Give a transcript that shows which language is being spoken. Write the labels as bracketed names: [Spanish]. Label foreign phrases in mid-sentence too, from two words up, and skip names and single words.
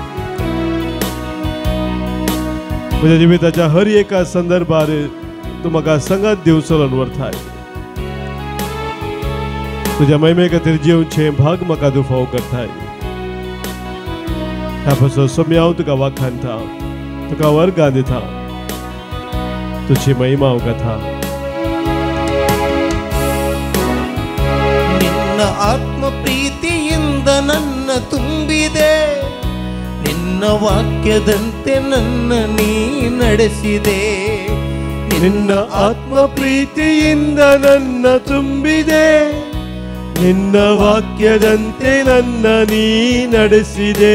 [Konkani] म्हज्या जिविताच्या हर एका संदर्भार तूं म्हाका संगत दिवन चलोवन व्हरताय. तुझ्या महिमे खातीर जिवचे भाग म्हाका तूं फाव करताय. ह्या पासून सम्या हांव तुका वाखाणटा, तुका वर्गां दिता, तुजी महिमा हांव गाता. [Kannada] ಆತ್ಮ ಪ್ರೀತಿಯಿಂದ ನನ್ನ ತುಂಬಿದೆ, ನಿನ್ನ ವಾಕ್ಯದಂತೆ ನನ್ನ ನೀ ನಡೆಸಿದೆ. ನಿನ್ನ ಆತ್ಮ ಪ್ರೀತಿಯಿಂದ ನನ್ನ ತುಂಬಿದೆ, ನಿನ್ನ ವಾಕ್ಯದಂತೆ ನನ್ನ ನೀ ನಡೆಸಿದೆ.